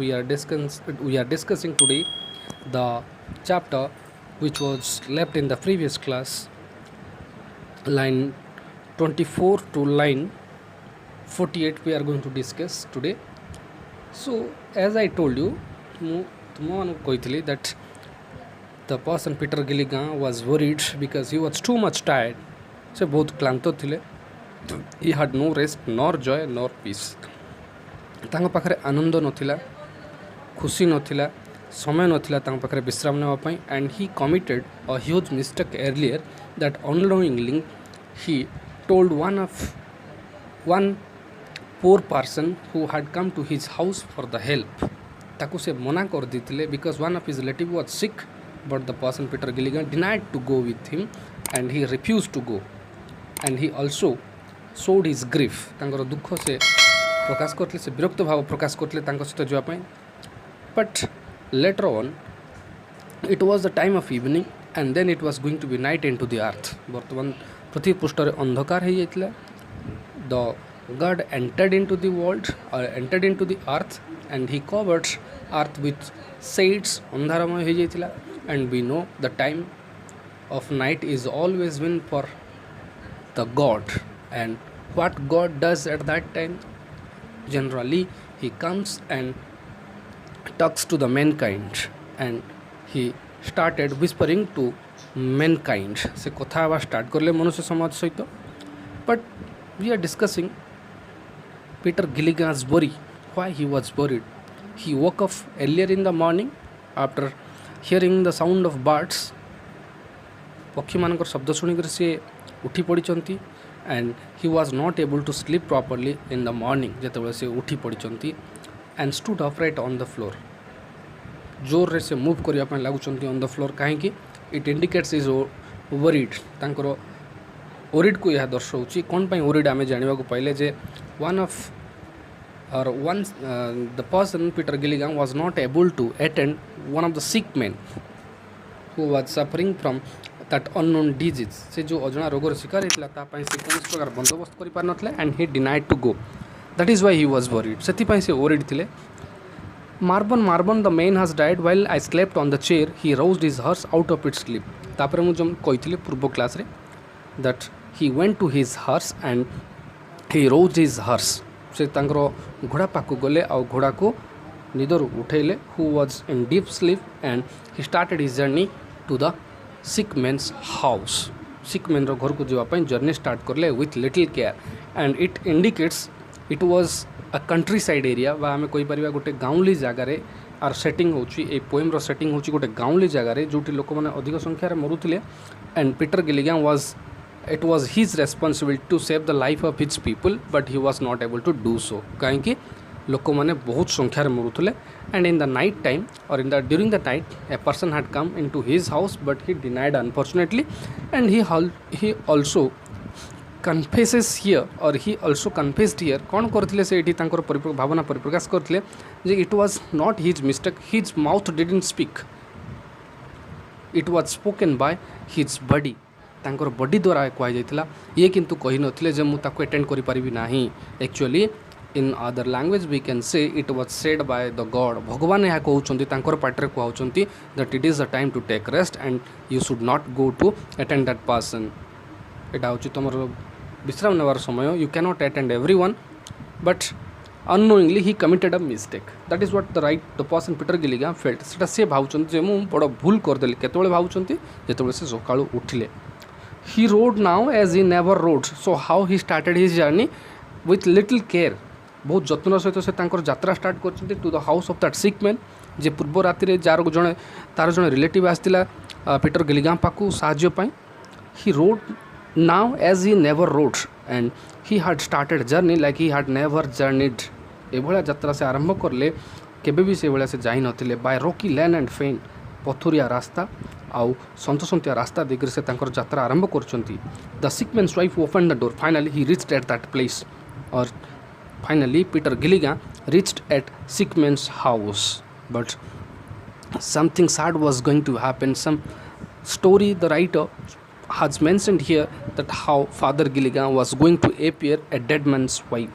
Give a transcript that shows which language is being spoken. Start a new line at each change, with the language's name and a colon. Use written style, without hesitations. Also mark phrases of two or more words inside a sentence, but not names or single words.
English: We are discussing today the chapter which was left in the previous class, line 24 to line 48. We are going to discuss today. So as I told you,
Odia: ତୁମମାନଙ୍କୁ କହିଥିଲି
English: that the person Peter Gilligan was worried because he was too much tired.
Odia: ସେ ବହୁତ କ୍ଳାନ୍ତ ଥିଲେ.
English: He had no rest nor joy nor peace.
Odia: ତାଙ୍କ ପାଖରେ ଆନନ୍ଦ ନଥିଲା, ଖୁସି ନଥିଲା, ସମୟ ନଥିଲା ତାଙ୍କ ପାଖରେ ବିଶ୍ରାମ ନେବା ପାଇଁ.
English: and he committed a huge mistake earlier that unknowingly he told one poor person who had come to his house for the help.
Odia: ତାକୁ ସେ ମନା କରିଦେଇଥିଲେ
English: because one of his relative was sick, but the person Peter Gilligan denied to go with him and he refused to go. And he also showed his grief.
Odia: ତାଙ୍କର ଦୁଃଖ ସେ ପ୍ରକାଶ କରିଥିଲେ, ସେ ବିରକ୍ତ ଭାବ ପ୍ରକାଶ କରିଥିଲେ ତାଙ୍କ ସହିତ ଯିବା ପାଇଁ.
English: But later on it was the time of evening and then it was going to be night into the earth.
Odia: ବର୍ତ୍ତମାନ ପୃଥିବୀ ପୃଷ୍ଠରେ ଅନ୍ଧକାର ହେଇଯାଇଥିଲା.
English: The God entered into the world or entered into the earth and he covered earth with shades.
Odia: ଅନ୍ଧାରମୟ ହେଇଯାଇଥିଲା.
English: And we know the time of night is always been for the God. And what God does at that time, generally he comes and talks to the mankind and he started whispering to mankind.
Odia: ସେ କଥା ହେବା ଷ୍ଟାର୍ଟ କଲେ ମନୁଷ୍ୟ ସମାଜ ସହିତ.
English: But we are discussing Peter Gilligan's worry, why he was worried. He woke up earlier in the morning after hearing the sound of birds.
Odia: ପକ୍ଷୀମାନଙ୍କର ଶବ୍ଦ ଶୁଣିକରି ସେ ଉଠି ପଡ଼ିଛନ୍ତି.
English: and he was not able to sleep properly in the morning.
Odia: ଯେତେବେଳେ ସେ ଉଠି ପଡ଼ିଛନ୍ତି
English: and stood upright on the floor.
Odia: ଜୋରରେ ସେ ମୁଭ୍ କରିବା ପାଇଁ ଲାଗୁଛନ୍ତି
English: on the floor.
Odia: କାହିଁକି?
English: it indicates is worried.
Odia: ତାଙ୍କର worriedକୁ ଏହା ଦର୍ଶାଉଛି. କ'ଣ ପାଇଁ worried ଆମେ ଜାଣିବାକୁ ପାଇଲେ ଯେ
English: the person Peter Gilligan was not able to attend one of the sick men who was suffering from that unknown disease.
Odia: ସେ ଯେଉଁ ଅଜଣା ରୋଗର ଶିକାର ହେଇଥିଲା ତା ପାଇଁ ସେ କୌଣସି ପ୍ରକାର ବନ୍ଦୋବସ୍ତ କରିପାରିନଥିଲେ
English: and he denied to go. That is why he was worried.
Odia: ସେଥିପାଇଁ ସେ worried ଥିଲେ.
English: Marban the man has died while I slept on the chair. He roused his horse out of its sleep.
Odia: ତାପରେ ମୁଁ ଯେଉଁ କହିଥିଲି ପୂର୍ବ କ୍ଲାସ୍ରେ
English: that he went to his horse and he roused his horse.
Odia: ସେ ତାଙ୍କର ଘୋଡ଼ା ପାଖକୁ ଗଲେ ଆଉ ଘୋଡ଼ାକୁ ନିଦରୁ ଉଠେଇଲେ.
English: who was in deep sleep and he started his journey to the sick man's house. sick man
Odia: ର ଘରକୁ ଯିବା ପାଇଁ
English: journey start
Odia: କଲେ
English: with little care and it indicates it was a countryside area
Odia: ବା ଆମେ କହିପାରିବା ଗୋଟେ ଗାଉଁଲି ଜାଗାରେ. ଆର ସେଟିଂ ହେଉଛି ଏଇ ପୋଏମ୍ର ସେଟିଂ ହେଉଛି ଗୋଟେ ଗାଉଁଲି ଜାଗାରେ ଯେଉଁଠି ଲୋକମାନେ ଅଧିକ ସଂଖ୍ୟାରେ ମରୁଥିଲେ.
English: and Peter Gilligan it was his responsibility to save the life of his people but he was not able to do so.
Odia: କାହିଁକି? ଲୋକମାନେ ବହୁତ ସଂଖ୍ୟାରେ ମରୁଥିଲେ.
English: and in the night time or during the night a person had come into his house but he denied unfortunately. and he also confesses here or he also confessed here.
Odia: କ'ଣ କରିଥିଲେ ସେ ଏଠି ତାଙ୍କର ଭାବନା ପରିପ୍ରକାଶ କରିଥିଲେ ଯେ
English: it was not his mistake. his mouth didn't speak. it was spoken by his body.
Odia: ତାଙ୍କର ବଡି ଦ୍ୱାରା କୁହାଯାଇଥିଲା. ଇଏ କିନ୍ତୁ କହିନଥିଲେ ଯେ ମୁଁ ତାକୁ ଆଟେଣ୍ଡ କରିପାରିବି ନାହିଁ.
English: actually in other language we can say it was said by the God.
Odia: ଭଗବାନ ଏହା କହୁଛନ୍ତି, ତାଙ୍କର ପାଟିରେ କୁହାଉଛନ୍ତି
English: that it is the time to take rest and you should not go to attend that person.
Odia: ଏଇଟା ହେଉଛି ତୁମର ବିଶ୍ରାମ ନେବାର ସମୟ.
English: you cannot attend everyone but unknowingly he committed a mistake. that is what the person Peter Gilligan felt.
Odia: ସେଟା ସେ ଭାବୁଛନ୍ତି ଯେ ମୁଁ ବଡ଼ ଭୁଲ କରିଦେଲି. କେତେବେଳେ ଭାବୁଛନ୍ତି? ଯେତେବେଳେ ସେ ସକାଳୁ ଉଠିଲେ.
English: he rode now as he never rode. so how he started his journey? with little care.
Odia: ବହୁତ ଯତ୍ନର ସହିତ ସେ ତାଙ୍କର ଯାତ୍ରା ଷ୍ଟାର୍ଟ କରିଛନ୍ତି
English: to the house of that sick man.
Odia: ଯେ ପୂର୍ବ ରାତିରେ ତାର ଜଣେ ରିଲେଟିଭ୍ ଆସିଥିଲା ପିଟର ଗିଲିଗାନ୍ ପାଖକୁ ସାହାଯ୍ୟ ପାଇଁ.
English: he rode now as he never rode and he had started journey like he had never journeyed.
Odia: ଏଭଳିଆ ଯାତ୍ରା ସେ ଆରମ୍ଭ କଲେ କେବେ ବି ସେଭଳିଆ ସେ ଯାଇନଥିଲେ.
English: by rocky lane and fain.
Odia: ପଥୁରିଆ ରାସ୍ତା ଆଉ ସନ୍ତସନ୍ତିଆ ରାସ୍ତା ଦେଇକରି ସେ ତାଙ୍କର ଯାତ୍ରା ଆରମ୍ଭ କରୁଛନ୍ତି.
English: the sick man's wife opened the door. finally he reached at that place or finally Peter Gilligan reached at sick man's house. but something sad was going to happen. Some story the writer has mentioned here that how Father Gilligan was going to appear a dead man's wife.